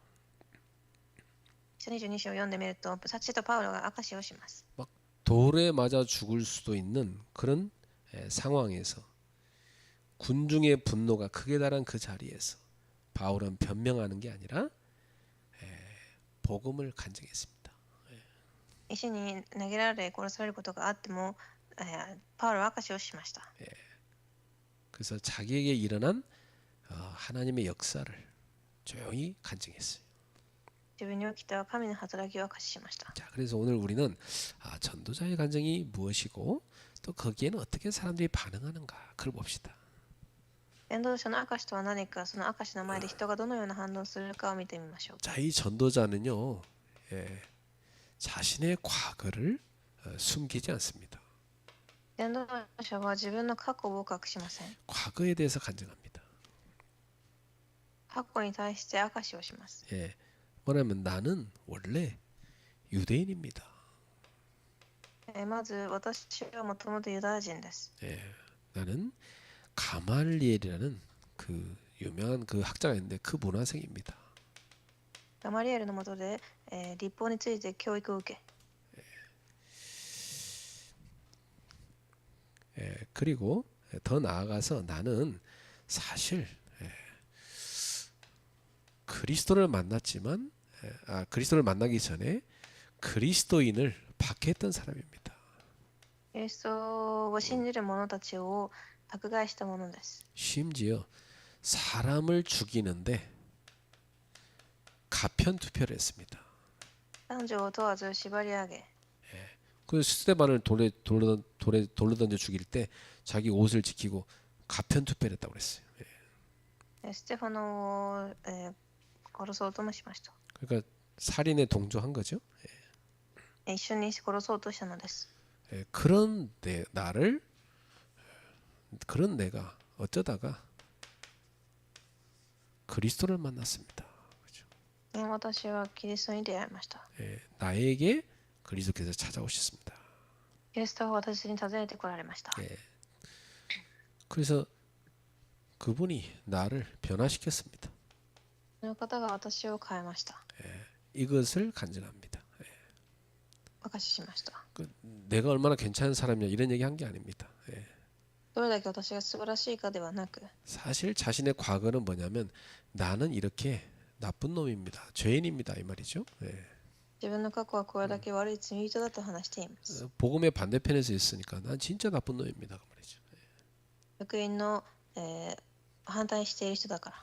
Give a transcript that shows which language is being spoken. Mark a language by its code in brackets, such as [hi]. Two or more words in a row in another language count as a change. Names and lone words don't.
[ja] 22 章を読んでみるとサチとパウロが証をします [ko] 돌에 맞아 죽을 수도 있는 그런 상황에서 군중의 분노가 극에 달한 그 자리에서 바울은 변명하는 게 아니라 복음을 간증했습니다. [ja] 石に投げられ殺されることがあっても、パウロは証をしました [ko] 그래서 자기에게 일어난 하나님의 역사를 조용히 간증했어요. [ja] 自分に起きた神の働きを証ししました [ko] 자, 그래서 오늘 우리는 전도자의 간증이 무엇이고 또 거기에는 어떻게 사람들이 반응하는가 그걸 봅시다. [ja] 伝道者の証とは何かその証の前で人がどのような反応をするかを見てみましょう [ko] 자, 이 전도자는요, 자신의 과거를 숨기지 않습니다. [ja] 伝道者は自分の過去を隠しません [ko] 과거에 대해서 간증합니다. [ja] 過去に対して証をします [ko] 뭐냐면 나는 원래 유대인입니다. [ja] まず私はもともとユダヤ人です [ko] 나는 가말리엘이라는 그 유명한 그 학자가 있는데 그 문화생입니다. [ja] ガマリエルの下で、立法について教育を受け [ko] 그리고 더 나아가서 나는 사실 그리스도를 만났지만 그리스도를 만나기 전에 그리스도인을 박해했던 사람입니다. [ja] キリストを信じる者たちを迫害したものです [ko] 심지어 사람을 죽이는데 가편 투표를 했습니다. [ja] 男女を問わず縛り上げ [ko] 그 스테반을 돌로 던져 죽일 때 자기 옷을 지키고 가편 투표를 했다고 그랬어요. [ja] ステファノを、殺そうともしました。 [ko] 그러니까 살인에 동조한 거죠. [ja] 一緒に殺そうとしたのです。 [ko] 그런 그런 내가 어쩌다가 그리스도를 만났습니다. 그죠? [ja] 私はキリストに出会いました。 [ko] 나에게 그리스도께서 찾아오셨습니다. [ja] キリストは私に訪ねてこられました。 [ko] 그래서 그분이 나를 변화시켰습니다. [ja] その方が私を変えました。 [ko] 이것을 간증합니다. [ja] 証ししました。 [ko] 내가 얼마나 괜찮은 사람이냐 이런 얘기 한 게 아닙니다. [ja] どれだけ私が素晴らしいかではなく、 [ko] 사실 자신의 과거는 뭐냐면 나는 이렇게 나쁜 놈입니다. 죄인입니다. 이 말이죠. [ja] 自分の過去はこれだけ悪い罪人だと話しています。 [ko] 복음의 반대편에서 있으니까 난 진짜 나쁜 놈입니다. 그 말이죠. [ja] 福音の、反対している人だから。